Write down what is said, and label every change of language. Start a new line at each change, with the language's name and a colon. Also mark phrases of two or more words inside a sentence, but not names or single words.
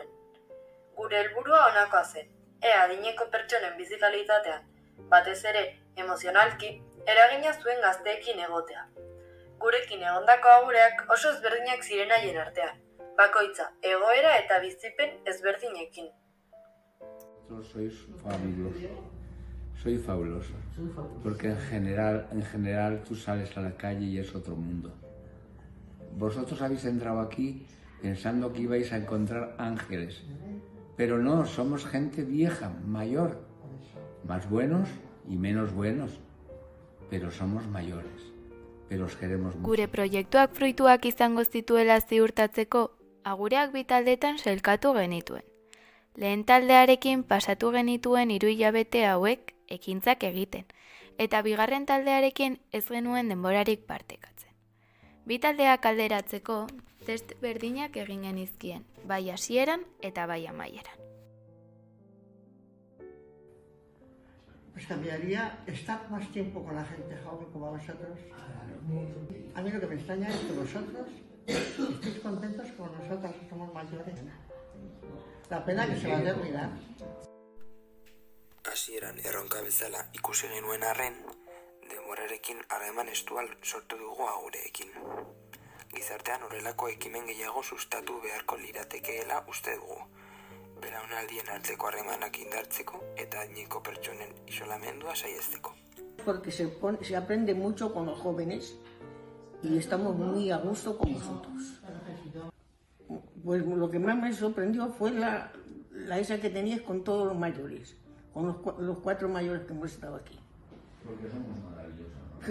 Basque: Gure helburua honakoa zen, ea adineko pertsonen bizi kalitatean, batez ere emozionalki, eragina zuen gazteekin egotea. Gurekin egondako agureak oso ezberdinak ziren haien artean, bakoitza egoera eta bizipen ezberdinekin.
Spanish: Sois soy fabuloso, porque en general tú sales a la calle y es otro mundo. Vosotros habéis entrado aquí pensando que ibais a encontrar ángeles, pero no, somos gente vieja, mayor, más buenos y menos buenos, pero somos mayores. Pero os queremos mucho.
Basque: Gure proiektuak fruituak izango zituela ziurtatzeko, agureak 2 taldetan sailkatu genituen. Lehen taldearekin pasatu genituen 3 hilabete hauek ekintzak egiten, eta bigarren taldearekin ez genuen denborarik partekatzen. 2 taldeak alderatzeko test berdinak egin genizkien, bai hasieran eta bai amaieran.
Spanish: Pues cambiaría estar más tiempo con la gente joven como vosotros. A mí lo que me extraña es que vosotros estéis contentos con nosotros, que somos mayores. La pena que se va a terminar.
Basque: Hasieran erronka bezala ikusi genuen arren, denborarekin harreman estual sortu dugu agureekin. Gizartean horrelako ekimen gehiago sustatu beharko liratekeela uste dugu. Belaunaldien arteko harremanak indartzeko eta adineko pertsonen isolamendua saihesteko.
Spanish: Porque se aprende mucho con los jóvenes y estamos muy a gusto con vosotros. Pues lo que más me sorprendió fue la esa que tenías con todos los mayores, con los 4 mayores que hemos estado aquí. Porque somos maravillosos, ¿no?